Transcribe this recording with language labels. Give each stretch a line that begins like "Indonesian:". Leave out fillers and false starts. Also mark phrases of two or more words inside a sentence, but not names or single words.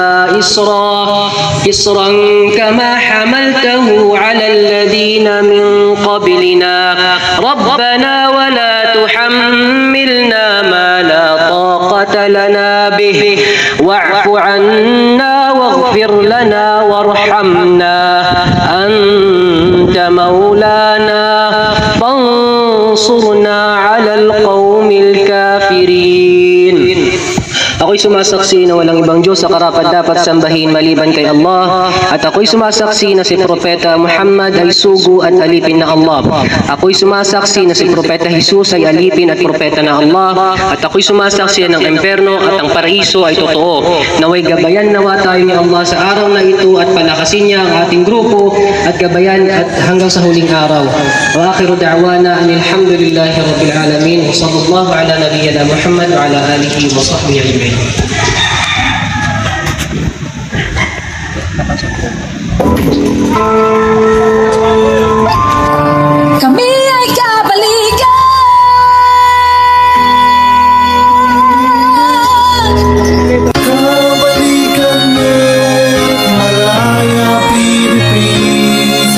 Arabic: إصرا كما حملته على الذين من قبلنا ربنا ولا تحملنا ما لا طاقة لنا به واعف عنا واغفر لنا وارحمنا أنت مولانا فانصرنا على القوم الكافرين.
Filipino: Ako'y sumasaksi na walang ibang Diyos sa karapat-dapat sambahin maliban kay Allah. At ako'y sumasaksi na si Propeta Muhammad ay sugo at alipin na Allah. Ako'y sumasaksi na si Propeta Jesus ay alipin at propeta na Allah. At ako'y sumasaksi ng emperno at ang paraiso ay totoo. Naway gabayan nawa tayo ni Allah sa araw na ito at palakasin niya ang ating grupo at gabayan at hanggang sa huling araw.
Arabic: وآخر دعوانا الحمد لله رب العالمين. وصلى الله على نبينا محمد وعلى آله وصحبه أجمعين.
Filipino: Kami ay kabalikan. Kabalikan Malaya Philippines.